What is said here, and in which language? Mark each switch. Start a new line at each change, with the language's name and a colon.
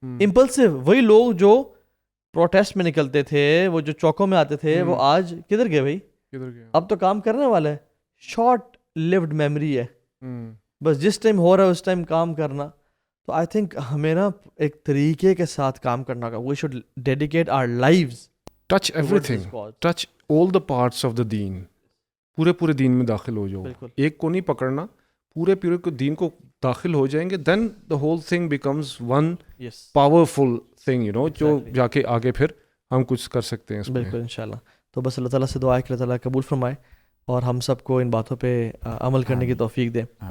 Urdu: Impulsive وہی لوگ جو پروٹیسٹ میں نکلتے تھے، وہ جو چوکوں میں آتے تھے، وہ آج کدھر گئے بھائی؟ اب تو کام کرنے والا ہے. شارٹ لیوڈ میموری ہے، بس جس ٹائم ہو رہا ہے اس ٹائم کام کرنا. تو آئی تھنک ہمیں نا ایک طریقے کے ساتھ کام کرنا ہوگا.
English: We should dedicate our lives, touch everything, touch all the parts of the دین.
Urdu: پورے دین میں داخل ہو جاؤ، ایک کو نہیں پکڑنا، پورے کو دین کو داخل ہو جائیں گے.
English: then the whole thing becomes one powerful thing, you know,
Urdu: جو جا کے آگے پھر ہم کچھ کر سکتے ہیں. بالکل انشاءاللہ. تو بس اللہ تعالیٰ سے دعا ہے کہ اللہ تعالیٰ قبول فرمائے اور ہم سب کو ان باتوں پہ عمل کرنے کی توفیق دے.